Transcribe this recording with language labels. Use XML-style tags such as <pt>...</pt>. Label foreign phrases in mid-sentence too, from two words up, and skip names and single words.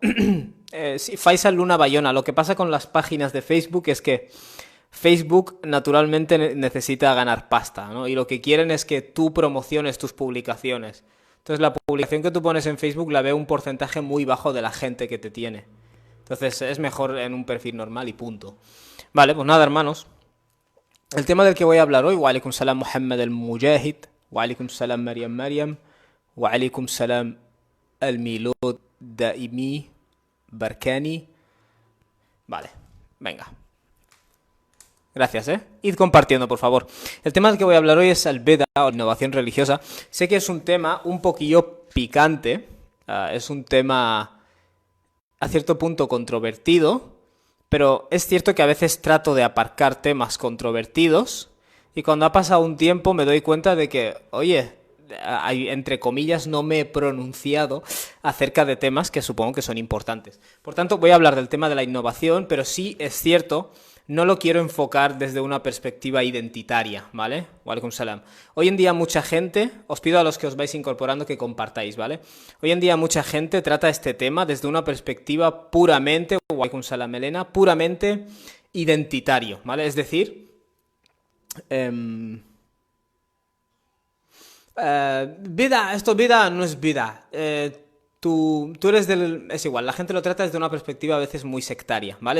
<es>sí, Faisal Luna Bayona, lo que pasa con las páginas de Facebook es que Facebook naturalmente necesita ganar pasta, ¿no? Y lo que quieren es que tú promociones tus publicaciones. Entonces la publicación que tú pones en Facebook la ve un porcentaje muy bajo de la gente que te tiene. Entonces es mejor en un perfil normal y punto. Vale, pues nada, hermanos. El tema del que voy a hablar hoy,</es> <ar>وعليكم السلام محمد المجاهد، وعليكم السلام مريم، وعليكم السلام الميلود دايمي بركاني.</ar> <es>Vale, venga. Gracias, ¿eh? Id compartiendo, por favor. El tema del que voy a hablar hoy es el bid'a o innovación religiosa. Sé que es un tema un poquillo picante, es un tema a cierto punto controvertido, pero es cierto que a veces trato de aparcar temas controvertidos y cuando ha pasado un tiempo me doy cuenta de que, oye, entre comillas, no me he pronunciado acerca de temas que supongo que son importantes. Por tanto, voy a hablar del tema de la innovación, pero sí es cierto, no lo quiero enfocar desde una perspectiva identitaria, ¿vale?</es> <ar>وعليكم السلام.</ar> <es>Hoy en día mucha gente, os pido a los que os vais incorporando que compartáis, ¿vale? Hoy en día mucha gente trata este tema desde una perspectiva puramente,</es> <ar>وعليكم السلام</ar> <es>Elena, puramente identitario, ¿vale? Es decir, vida no es vida. Tú eres del... Es igual, la gente lo trata desde una perspectiva a veces muy sectaria, ¿vale?</es>